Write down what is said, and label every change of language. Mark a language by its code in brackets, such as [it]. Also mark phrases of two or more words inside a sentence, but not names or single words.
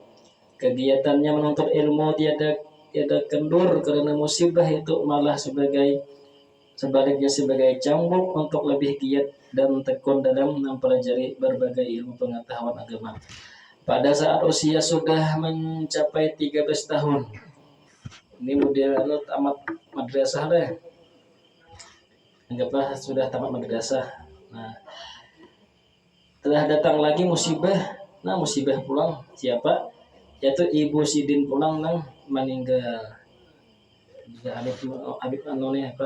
[id] Kegiatannya menuntut ilmu tiada kendur karena musibah itu malah sebaliknya sebagai cambuk untuk lebih giat dan tekun dalam mempelajari berbagai ilmu pengetahuan agama. Pada saat usia sudah mencapai 13 tahun. Ini model tamat madrasah deh. Anggaplah sudah tamat madrasah. Nah, telah datang lagi musibah. [bjn] Nah, musibah pulang siapa? Yaitu Ibu Sidin pulang nang meninggal. Juga Habib anone apa?